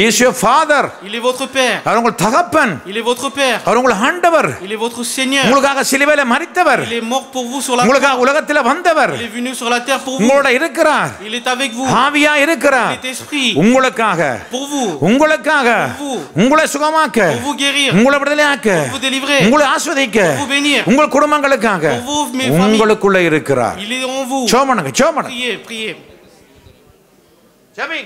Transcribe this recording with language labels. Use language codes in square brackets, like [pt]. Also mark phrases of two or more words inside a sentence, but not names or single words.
[en] He is your father. [fr] Il est votre père. [ta] அவர் உங்கள் தகப்பன். [fr] Il est votre père. [ta] அவர் உங்கள் ஆண்டவர். [fr] Il est votre Seigneur. [ta] உங்களுக்காக சிலுவையில மரித்தவர். [fr] Il est mort pour vous sur la croix. [ta] உங்களுக்காக உலகத்தில வந்தவர். [fr] Il est venu sur la terre pour vous. [ta] உங்களோட இருக்கிறார். [fr] Il est avec vous. [ta] ஆவியா [fr] Il [ta] இருக்கிறார். [fr] est esprit. [ta] உங்களுக்காக [fr] Pour vous. [ta] உங்களுக்காக [fr] Pour vous. [ta] உங்களை சுகமாக்க [fr] Pour vous guérir. [ta] உங்களை விடுதலையாக்க [fr] Pour vous délivrer. [ta] உங்களை ஆசீர்வதிக்க [fr] Pour vous bénir. [ta] உங்கள் குடும்பங்களுக்காக [fr] Pour vous, mes familles. [ta] உங்களுக்குள்ள இருக்கிறார். [fr] Il est en vous. [ta] ஜெபம் பண்ணுங்க. [fr] Priez, priez. [ta] ஜெபிங்க.